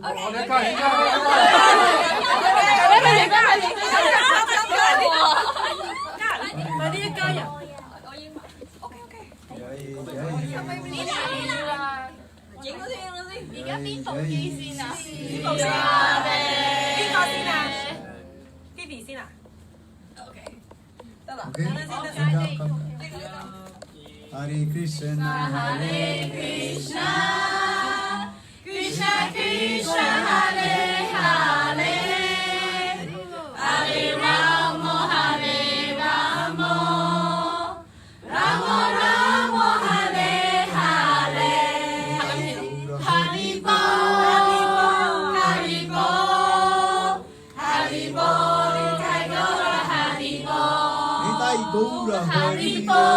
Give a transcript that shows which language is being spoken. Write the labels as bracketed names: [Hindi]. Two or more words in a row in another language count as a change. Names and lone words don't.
[Cantonese] 而家邊部機先啊？邊個先啊 ？Phoebe 先啊 ？OK， 得啦。 [Sanskrit] Okay? हरे कृष्ण, हरे कृष्ण, कृष्ण कृष्ण, हरे हरे, हरे राम, हरे राम, राम राम, हरे हरे, [Bangla] হরিবো, হরিবো, হরিবো, নিতাই গৌর, হরিবো, নিতাই গৌর, হরিবো.